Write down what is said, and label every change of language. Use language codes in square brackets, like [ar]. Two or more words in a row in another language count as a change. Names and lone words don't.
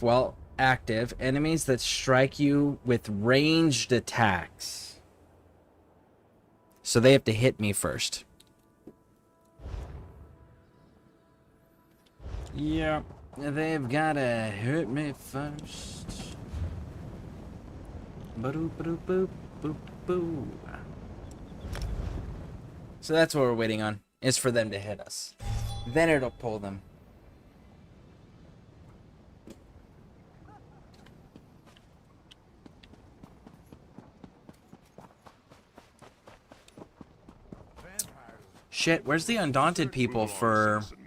[en] While active, enemies that strike you with ranged attacks. So they have to hit me first. Yeah, they've gotta hit me first. Ba-doop, ba-doop, boop, boop, boo. So that's what we're waiting on, is for them to hit us. Then it'll pull them. Shit, where's the Undaunted people for...